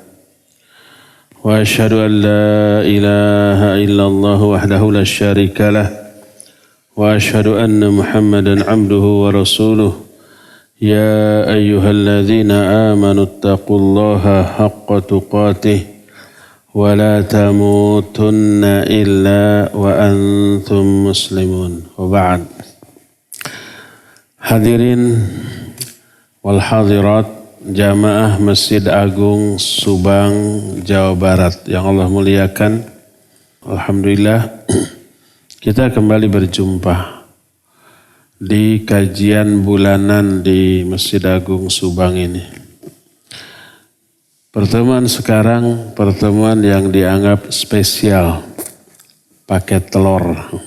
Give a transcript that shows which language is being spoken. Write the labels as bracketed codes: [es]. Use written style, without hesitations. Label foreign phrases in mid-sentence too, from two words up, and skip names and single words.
[ar] وأشهد أن لا إله إلا الله وحده لا شريك له وأشهد أن محمدا عبده ورسوله. يا أيها الذين آمنوا اتقوا الله حق تقاته ولا تموتن إلا وأنتم مسلمون. وبعد. حاضرين والحاضرات [id] jamaah Masjid Agung Subang, Jawa Barat yang Allah muliakan. Alhamdulillah kita kembali berjumpa di kajian bulanan di Masjid Agung Subang ini. Pertemuan sekarang pertemuan yang dianggap spesial, pakai telur.